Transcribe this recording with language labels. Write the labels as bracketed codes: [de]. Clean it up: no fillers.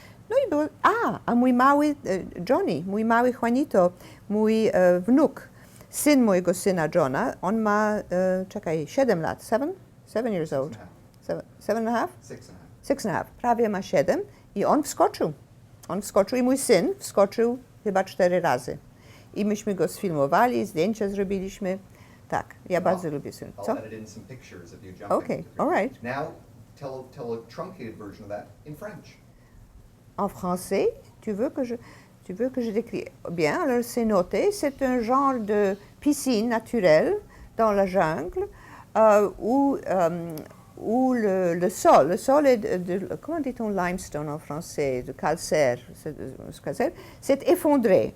[pl] No i było, a mój mały Johnny, mój mały Juanito, mój wnuk, syn mojego syna Johna, on ma, 7 lat, [en] 7 years old, 7 and a half, [pl] prawie ma 7 i on wskoczył i mój syn wskoczył chyba 4 razy. I myśmy go sfilmowali, zdjęcia zrobiliśmy. Tak, ja bardzo lubię syn. Co? [en] I'll edit in some pictures of you jumping. Okay, all right. Now, tell a truncated version of that in French. [fr] En français, tu veux que je décris? Bien, alors c'est noté, c'est un genre de piscine naturelle dans la jungle où le sol est comment dit-on limestone en français, de calcaire, c'est effondré.